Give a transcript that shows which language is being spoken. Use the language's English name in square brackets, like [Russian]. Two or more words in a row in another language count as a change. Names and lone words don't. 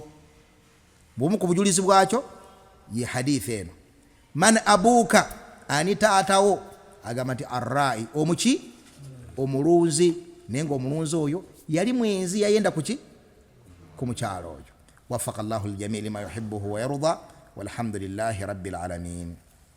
[Ganda] Bw'omu ku bujulizi bwakyo ye hadithi eno, [Arabic] من أبوك, [Ganda] ani taatawo, agamba nti arrai, omuki? Omulunzi. Naye ng'omulunzi oyo yali mwenzi, yayenda kuki? Ku mukyalo oyo. [Arabic] وفق الله الجميع لما يحبه ويرضى, والحمد لله رب العالمين.